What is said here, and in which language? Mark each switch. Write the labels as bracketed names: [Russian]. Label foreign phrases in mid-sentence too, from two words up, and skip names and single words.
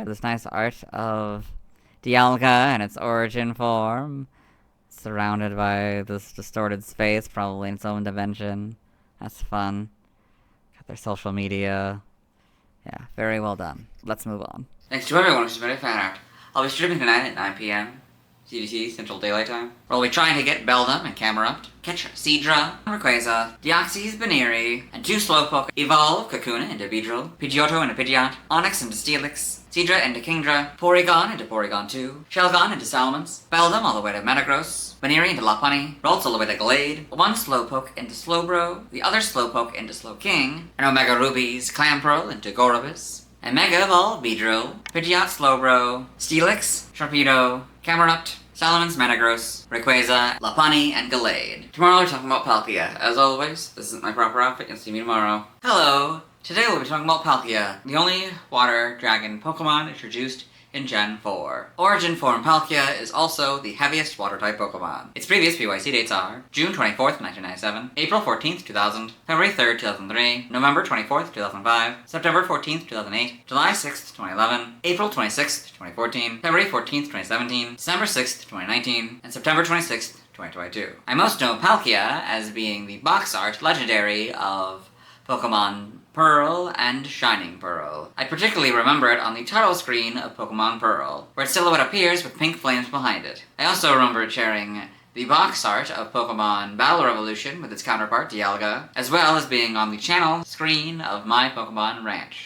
[English] This nice art of Dialga and its origin form, surrounded by this distorted space, probably in its own dimension. That's fun. Got their social media. Yeah, very well done. Let's move on. Thanks to everyone who submitted fan art. I'll be streaming tonight at 9 p.m. CDT, Central Daylight Time. We'll be trying to get Beldum and Camerupt, catch Seadra, Rayquaza, Deoxys, Baneri, and 2 Slowpoke, evolve Kakuna into Beedrill, Pidgeotto into Pidgeot, Onix into Steelix, Seadra into Kingdra, Porygon into Porygon 2, Shelgon into Salamence, Beldum all the way to Metagross, Baneri into Lopunny, Ralts all the way to Glade, 1 Slowpoke into Slowbro, the other Slowpoke into Slowking, and Omega Ruby's Clamperl into Gorobus, and Mega Evolve Beedrill, Pidgeot Slowbro, Steelix, Sharpedo, Camerupt, Salamence, Metagross, Rayquaza, Lopunny, and Gallade. Tomorrow we're talking about Palkia. As always, this isn't my proper outfit, you'll see me tomorrow. Hello! Today we'll be talking about Palkia, the only water dragon Pokemon introduced in Gen 4. Origin form Palkia is also the heaviest water-type Pokemon. Its previous PYC dates are June 24th, 1997, April 14th, 2000, February 3rd, 2003, November 24th, 2005, September 14th, 2008, July 6th, 2011, April 26th, 2014, February 14th, 2017, December 6th, 2019, and September 26th, 2022. I most know Palkia as being the box art legendary of Pokemon Pearl and Shining Pearl. I particularly remember it on the title screen of Pokemon Pearl, where its silhouette appears with pink flames behind it. I also remember it sharing the box art of Pokemon Battle Revolution with its counterpart Dialga, as well as being on the channel screen of My Pokemon Ranch.